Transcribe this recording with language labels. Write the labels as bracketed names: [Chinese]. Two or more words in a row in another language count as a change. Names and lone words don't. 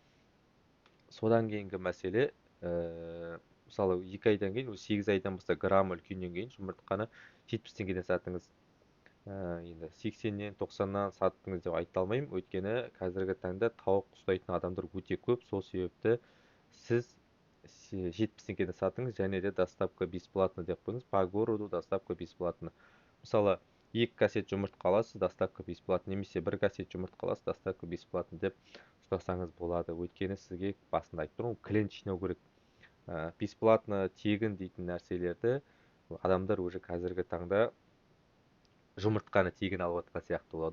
[Kazakh] Содан кейінгі мәселе, мысалы 2 айдан кейін, 8 айдан бастап грамм үлкеннен кейін жұмыртқаны 70 теңгеден сатыңыз. Енді 80-нен 90-нан саттыңыз деп айта алмаймын, өйткені қазіргі таңда тауық ұстайтын адамдар өте көп. Сол себепті сіз 70 теңгеден сатыңыз, және де [Russian] доставка бесплатно [Kazakh] деп қойыңыз. [Russian] По городу доставка бесплатно. [Kazakh] Мысалы 2 кассет жұмыртқа аласыз, [Russian] доставка бесплатно, [Kazakh] немесе 1 кассет жұмыртқа аласыз, [Russian] доставка бесплатно [Kazakh] деп ұстасаңыз болады. Өйткені сізге басында айтып тұрмын, клиент жинау керек. Бесплатно, тегін дейтін нәрселерді адамдар уже қазіргі таңда жұмыртқаны тегін алып жатқан сияқты болады.